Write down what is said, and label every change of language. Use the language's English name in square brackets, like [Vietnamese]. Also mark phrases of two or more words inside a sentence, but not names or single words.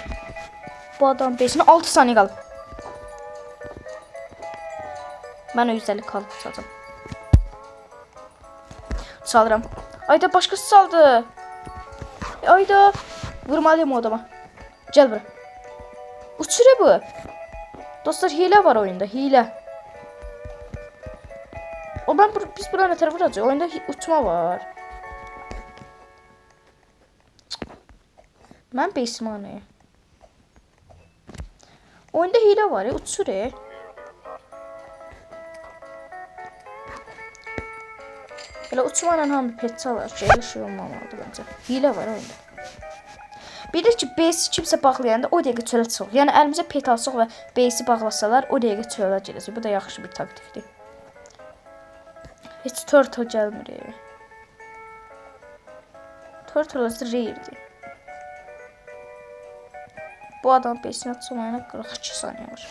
[Azerbaijani] Bu adam 5'ine 6 saniye qalıb. Mən o 150 kalıb çaldım. Çalıram. Ayda başqası çaldı. Ayda vurmalıyım o adama. Gəl bura. [Turkish] Uçuruyor bu. Dostlar hile var oyunda, hile. Biz buraya ne tarafa vuracağız? Oyunda uçma var. Ben base'im anayım. Oyunda hile var ya, uçuruyor. Böyle uçmayla hamı pet çalar. Şeyle şey olmamalıdır bence. Hile var oyunda. [Azerbaijani] Bir de ki base'i kimsə bağlayanda o dəqiqə çölə çıxır. Yəni əlimizə pet alsaq və base'i bağlasalar o dəqiqə çölə gələcək. Bu da yaxşı bir taktikdir. Heç turtle gəlmir. Turtle rare'dir. [Turkish] Bu adam base'ini atsamayana 42 saniye var.